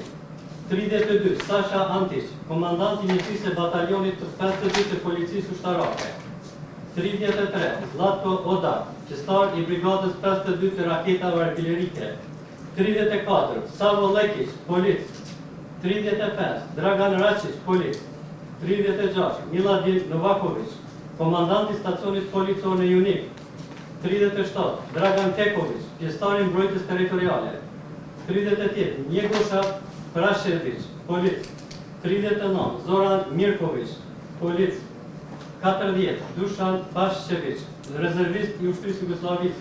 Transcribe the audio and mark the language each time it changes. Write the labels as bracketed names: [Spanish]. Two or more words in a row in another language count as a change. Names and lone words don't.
[Albanian] 32. Sasha Antić, komandant i njësisë e batalionit të 52 të policisë ushtarake. 33. Zlatko Odak, pjesëtar i brigadës 52 të raketave artillerike. 34. Savo Lekić, polic. 35. Dragan Račić, polic. 36. Miladin Novaković, komandant i stacionit policor në Junik. 37. Dragan Teković, pjesëtar i mbrojtjes territoriale. 38. Njegosha Prashević, polic. 39. Zoran Mirković, polic. 40. Dušan Paščević, rezervist i ushtrisë Jugosllavisë.